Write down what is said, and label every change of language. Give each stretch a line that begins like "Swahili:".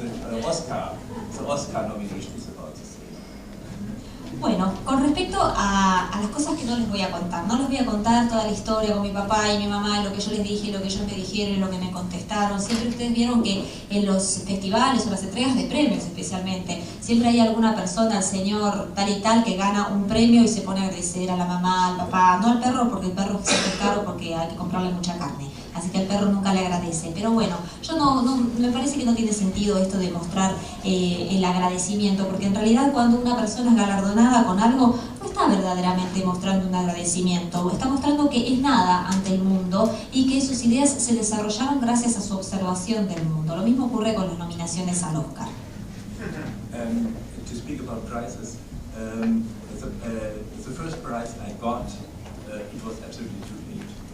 English: The Oscar nomination is about the same.
Spanish: Bueno, con respecto a las cosas que no les voy a contar, no les voy a contar toda la historia con mi papá y mi mamá, lo que yo les dije, lo que ellos me dijeron y lo que me contestaron. Siempre ustedes vieron que en los festivales o las entregas de premios especialmente, siempre hay alguna persona, el señor tal y tal, que gana un premio y se pone a agradecer a la mamá, al papá, no al perro porque el perro es súper caro porque hay que comprarle mucha carne. Así que el perro nunca le agradece. Pero bueno, yo no me parece que no tiene sentido esto de mostrar el agradecimiento, porque en realidad cuando una persona es galardonada con algo, no está verdaderamente mostrando un agradecimiento, está mostrando que es nada ante el mundo y que sus ideas se desarrollaron gracias a su observación del mundo. Lo mismo ocurre con las nominaciones al Oscar.
English: To speak about prizes, the first prize I got, it was absolutely too late.